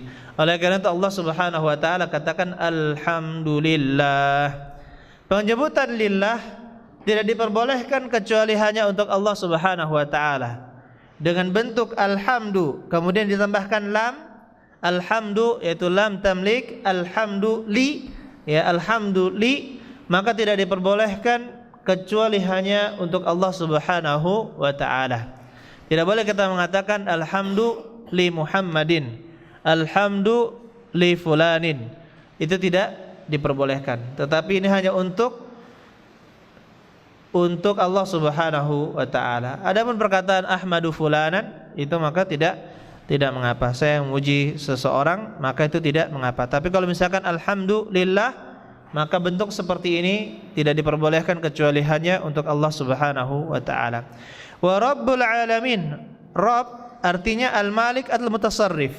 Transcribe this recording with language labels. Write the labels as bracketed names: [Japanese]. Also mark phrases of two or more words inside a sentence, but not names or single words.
[Indonesian] Oleh karena itu Allah [Arabic] Subhanahu wa taala [Indonesian] katakan alhamdulillah. Penyebutan lillah tidak diperbolehkan kecuali hanya untuk Allah [Arabic] Subhanahu wa taala. [Indonesian] Dengan bentuk alhamdu kemudian ditambahkan lam, alhamdu yaitu [Arabic] lam tamlik, alhamdu li, [Indonesian] ya, [Arabic] alhamdu li, [Indonesian] maka tidak diperbolehkan kecuali hanya untuk Allah [Arabic] Subhanahu wa taala. [Indonesian] Tidak boleh kita mengatakan [Arabic] alhamdu li Muhammadin, alhamdu li fulanin. [Indonesian] Itu tidak diperbolehkan. Tetapi ini hanya untuk Allah [Arabic] Subhanahu wa taala. [Indonesian] Adapun perkataan [Arabic] ahmadu fulanan, [Indonesian] itu maka tidak mengapa. Saya memuji seseorang, maka itu tidak mengapa. Tapi kalau misalkan alhamdulillah, maka bentuk seperti ini tidak diperbolehkan kecuali hanya untuk Allah [Arabic] Subhanahu wa taala. Wa rabbul alamin. [Indonesian] Rabb artinya [Arabic] al-malik al-mutasarrif.